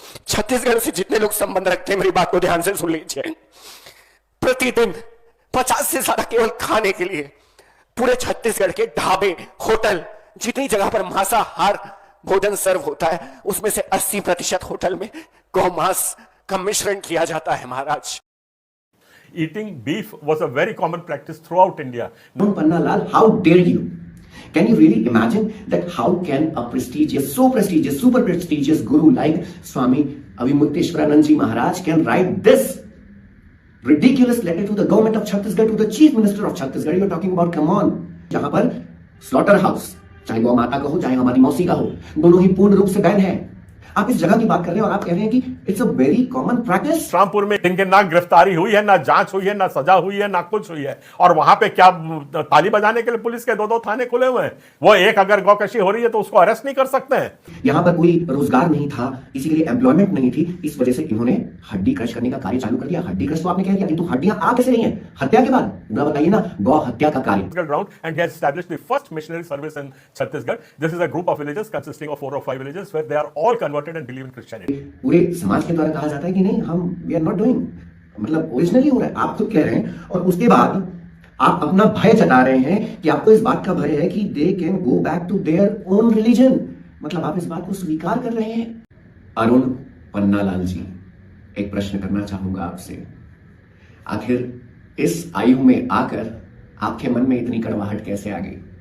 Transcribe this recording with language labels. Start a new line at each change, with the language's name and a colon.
Hindi: छत्तीसगढ़ से जितने लोग संबंध रखते हैं, मेरी बात को ध्यान से सुन लीजिए, प्रतिदिन 50 से ज्यादा केवल खाने के लिए पूरे छत्तीसगढ़ के ढाबे, होटल, जितनी जगह पर मांसाहार भोजन सर्व होता है, उसमें से 80% होटल में गौमांस का मिश्रण किया जाता है महाराज।
English: Eating beef was a very common practice throughout India. Pannalal, how dare you? Can you really imagine that how can a prestigious, so prestigious, super prestigious guru like Swami Avimukteshwaranand Ji Maharaj can write this ridiculous letter to the government of Chhattisgarh, to the chief minister of Chhattisgarh? You're talking about, come on,
Hindi: जहां पर slaughter house, चाहे गौ माता का हो चाहे हमारी मौसी का हो, दोनों ही पूर्ण रूप से बैन है। आप इस जगह की बात कर रहे हैं और आप कह रहे हैं कि
English: It's a very common practice.
Hindi: Rampur में जिनके ना गिरफ्तारी हुई है, ना जांच हुई है, ना सजा हुई है, ना कुछ हुई है, और वहां पे क्या ताली बजाने के लिए पुलिस के 2-2 थाने खुले हुए हैं? वो एक अगर गौकशी हो रही है तो उसको अरेस्ट नहीं कर सकते हैं? यहां पर कोई रोजगार नहीं था, किसी के लिए एम्प्लॉयमेंट नहीं थी, इस वजह से इन्होंने हड्डी क्रश करने का कार्य चालू कर दिया। हड्डी क्रश तो आपने कह दिया, किंतु हड्डियां आ कैसे रही हैं हत्या के बाद? पूरा बताइए ना, गौ हत्या का कार्य।
English: And he has established the first missionary service in Chhattisgarh. This is a group of villages consisting of 4 or 5 villages where they are all converted and believe in Christianity.
Hindi: पूरे समाज के द्वारा कहा जाता है कि नहीं, हम
English: we are not doing,
Hindi: मतलब ओरिजिनली हो रहा है, आप खुद कह रहे हैं, और उसके बाद आप अपना भय जता रहे हैं कि आपको इस बात का भय है कि
English: They can go back to their own religion.
Hindi: मतलब आप इस बात को स्वीकार कर रहे हैं। अरुण पन्नालाल जी, एक प्रश्न करना चाहूंगा आपसे, आखिर इस आयु में आकर आपके मन में इतनी कड़वाहट कैसे आ गई?